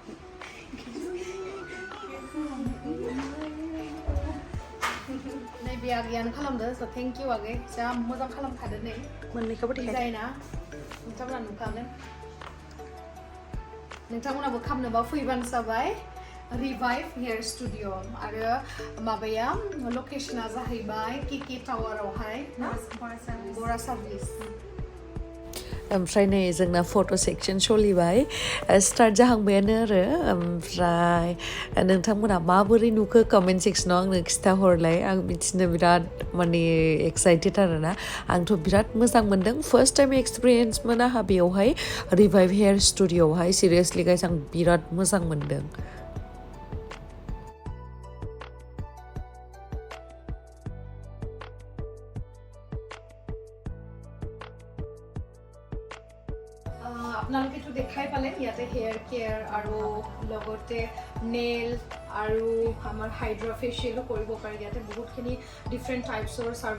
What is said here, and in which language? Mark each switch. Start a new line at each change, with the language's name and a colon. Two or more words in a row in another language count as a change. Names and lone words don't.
Bodo: नै बे आगैयानो खालामदो
English: so thank you
Bodo: आगै जा मोजां खालामखादो नै मोननैखौबो डिजाइना नोंथांमोना नुखागोन नोंथांमोनाबो खालामनोबा फैबानो जाबाय Revive Hair Studio आरो माबाया लकेशना जाहैबाय केके टावारावहाय बरा सार्भिस ओमफ्राय नै जोंना
English: photo section
Bodo: सोलिबाय स्टार्ट जाहांबायानो आरो ओमफ्राय नोंथांमोना माबोरै नुखो
English: comment sectionव
Bodo: आंनो खिथाहरलाय आं मिथिनो बिराद माने एक्साइटेड आरोना आंथ' बिराद मोजां मोनदों
English: first time experienceमोन
Bodo: आंहा बेयावहाय रिभाइभ हेयार स्टुडिअ'आवहाय
English: seriously guys
Bodo: आं बिराद मोजां मोनदों
Assamese: আপোনালোকেতো দেখাই পালে ইয়াতে
English: hair care
Assamese: আৰু লগতে নেল আৰু আমাৰ
English: hydra facialো
Assamese: কৰিব পাৰি ইয়াতে বহুতখিনি
English: different typesৰ service